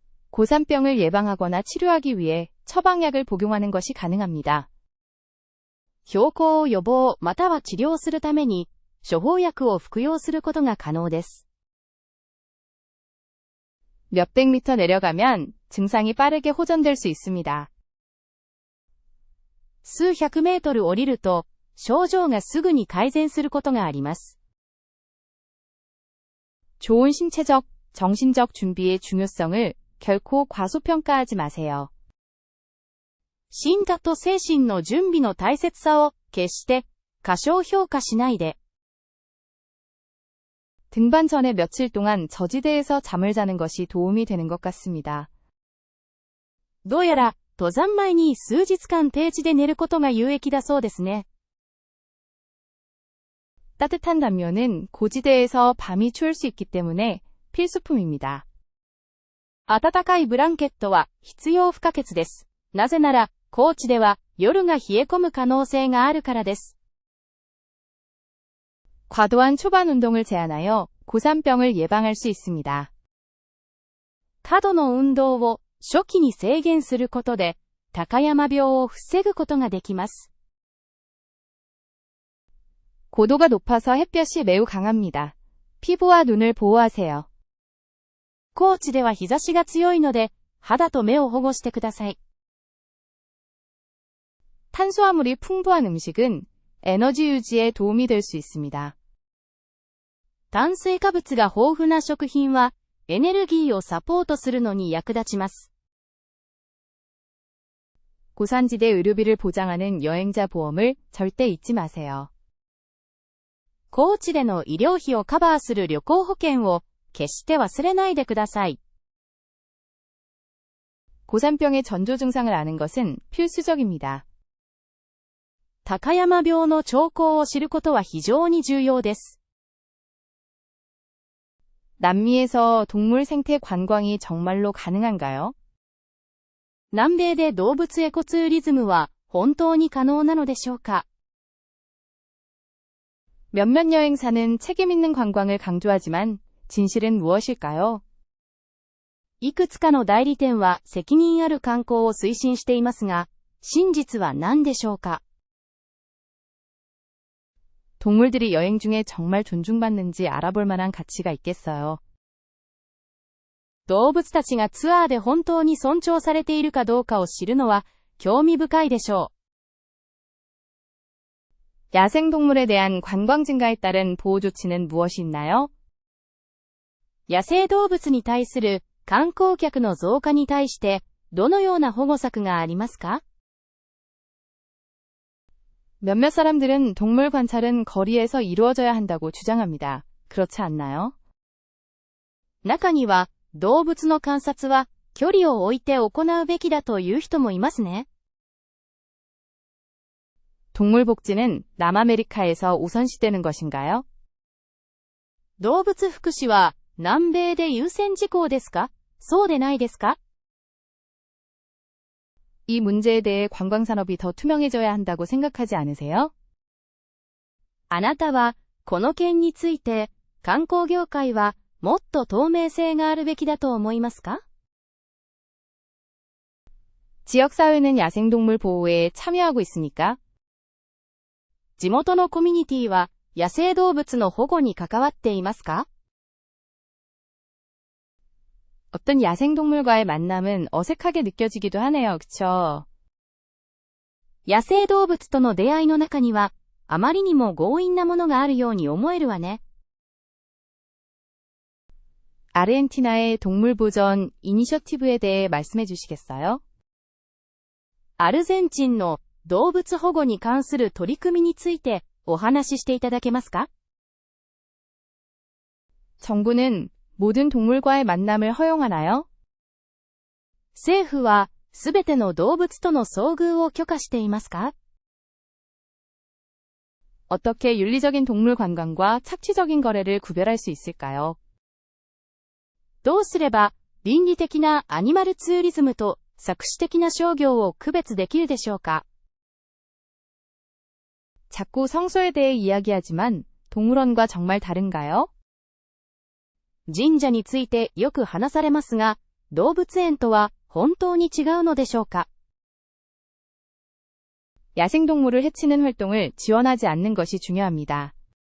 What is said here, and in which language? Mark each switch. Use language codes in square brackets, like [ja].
[ko] 고산병을 예방하거나 치료하기 위해 처방약을 복용하는 것이 가능합니다. [ja] 標高を予防または治療するために、処方薬を服用することが可能です。 [ko] 몇백 미터 내려가면 증상이 빠르게 호전될 수 있습니다. [ja] 数百メートル降りると、症状がすぐに改善することがあります。 [ko] 좋은 신체적, 정신적 준비의 중요성을 결코 과소평가하지 마세요. [ja] 身体と精神の準備の大切さを決して過小評価しないで。 [ko] 등반 전에 며칠 동안 저지대에서 잠을 자는 것이 도움이 되는 것 같습니다. [ja] どうやら登山前に数日間低地で寝ることが有益だそうですね。 [ko] 따뜻한 담요는 고지대에서 밤이 추울 수 있기 때문에 필수품입니다. [ja] 暖かいブランケットは必要不可欠です。なぜなら、高地では夜が冷え込む可能性があるからです。 [ko] 과도한 초반 운동을 제한하여 고산병을 예방할 수 있습니다. [ja] 過度の運動を初期に制限することで、高山病を防ぐことができます。 [ko] 고도가 높아서 햇볕이 매우 강합니다. 피부와 눈을 보호하세요. [ja] 高地では日差しが強いので、肌と目を保護してください。 [ko] 탄수화물이 풍부한 음식은 에너지 유지에 도움이 될 수 있습니다. [ja] 炭水化物が豊富な食品は、エネルギーをサポートするのに役立ちます。 [ko] 고산지대 의료비를 보장하는 여행자 보험을 절대 잊지 마세요. [ja] 高地での医療費をカバーする旅行保険を決して忘れないでください。 [ko] 고산병의 전조 증상을 아는 것은 필수적입니다. [ja] 高山病の兆候を知ることは非常に重要です。 [ko] 남미에서 동물 생태 관광이 정말로 가능한가요? [ja] 南米で動物エコツーリズムは本当に可能なのでしょうか。 [ko] 몇몇 여행사는 책임 있는 관광을 강조하지만 진실은 무엇일까요? [ja] いくつかの代理店は責任ある観光を推進していますが、真実は何でしょうか。 [ko] 동물들이 여행 중에 정말 존중받는지 알아볼 만한 가치가 있겠어요. [ja] 動物たちがツアーで本当に尊重されているかどうかを知るのは興味深いでしょう。 [ko] 야생동물에 대한 관광 증가에 따른 보호 조치는 무엇이 있나요? [ja] 野生動物に対する観光客の増加に対してどのような保護策がありますか。 [ko] 몇몇 사람들은 동물 관찰은 거리에서 이루어져야 한다고 주장합니다. 그렇지 않나요? [ja] 中には動物の観察は距離を置いて行うべきだという人もいますね。 [ko] 동물 복지는 남아메리카에서 우선시되는 것인가요? [ja] 動物福祉は南米で優先事項ですか？そうでないですか？ [ko] 이 문제에 대해 관광산업이 더 투명해져야 한다고 생각하지 않으세요? [ja] あなたはこの件について観光業界はもっと透明性があるべきだと思いますか？ [ko] 지역사회는 야생동물 보호에 참여하고 있습니까? [ja] 地元のコミュニティは野生動物の保護に関わっていますか？ [ko] 어떤 야생동물과의 만남은 어색하게 느껴지기도 하네요. 그쵸? [ja] 野生動物との出会いの中にはあまりにも強引なものがあるように思えるわね。 [ko] 아르헨티나의 동물보전 이니셔티브에 대해 말씀해 주시겠어요? [ja] アルゼンチンの動物保護に関する取り組みについてお話ししていただけますか？ [ko] 정부는 모든 동물과의 만남을 허용하나요? [ja] 政府はすべての動物との遭遇を許可していますか？ [ko] 어떻게 윤리적인 동물 관광과 착취적인 거래를 구별할 수 있을까요? [ja] どうすれば倫理的なアニマルツーリズムと作詞的な商業を区別できるでしょうか？ [ko] 자꾸 성소에 대해 이야기하지만 동물원과 정말 다른가요? [ja] 神社についてよく話されますが、動物園とは本当に違うのでしょうか？ [ko] 야생동물을 해치는 활동을 지원하지 않는 것이 중요합니다.